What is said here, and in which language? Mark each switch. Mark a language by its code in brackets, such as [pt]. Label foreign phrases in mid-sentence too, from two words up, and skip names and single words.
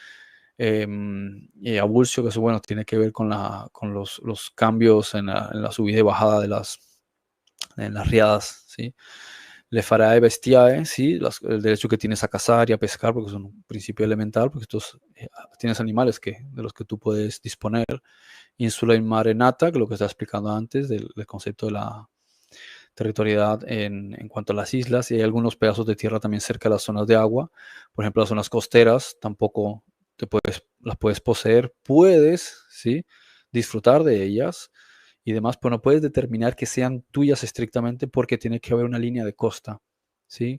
[es] Y Abulcio, que eso, bueno, tiene que ver con los cambios en la subida y bajada en las riadas, ¿sí? [la] le farae bestiae, ¿sí? [es] El derecho que tienes a cazar y a pescar, porque son un principio elemental, porque tienes animales de los que tú puedes disponer. [la] Insula in mare nata, [es] que es lo que estaba explicando antes del concepto de la territorialidad en cuanto a las islas, y hay algunos pedazos de tierra también cerca de las zonas de agua. Por ejemplo, las zonas costeras tampoco las puedes poseer, puedes, ¿sí? Disfrutar de ellas y demás, pero no puedes determinar que sean tuyas estrictamente porque tiene que haber una línea de costa, ¿sí?